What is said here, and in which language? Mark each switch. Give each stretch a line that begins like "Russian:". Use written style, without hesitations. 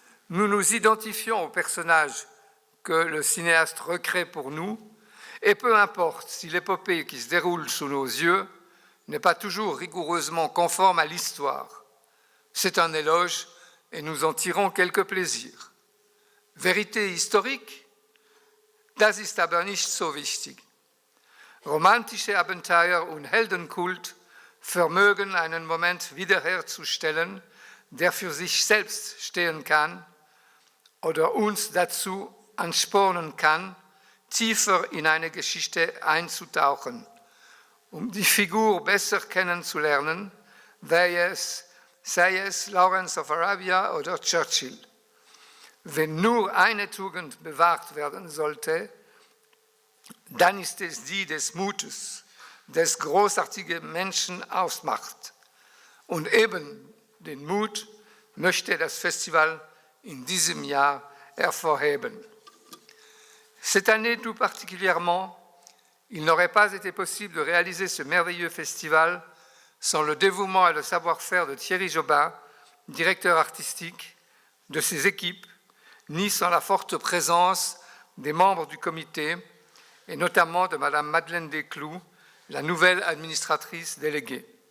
French: Nous nous identifions aux personnages que le cinéaste recrée pour nous, et peu importe si l'épopée qui se déroule sous nos yeux n'est pas toujours rigoureusement conforme à l'histoire. C'est un éloge et nous en tirons quelques plaisirs. Vérité historique?
German: Das ist aber nicht so wichtig. Romantische Abenteuer und Heldenkult vermögen einen Moment wiederherzustellen, der für sich selbst stehen kann oder uns dazu anspornen kann, tiefer in eine Geschichte einzutauchen, die Figur besser kennenzulernen, sei es Lawrence of Arabia oder Churchill. Wenn nur eine Tugend bewahrt werden sollte, dann ist es die des Mutes, des großartigen Menschen ausmacht. Und eben den Mut möchte das Festival in diesem Jahr hervorheben.
French: Cette année tout particulièrement, il n'aurait pas été possible de réaliser ce merveilleux festival sans le dévouement et le savoir-faire de Thierry Jobin, directeur artistique, de ses équipes, ni sans la forte présence des membres du comité, et notamment de Madame Madeleine Desclous, la nouvelle administratrice déléguée.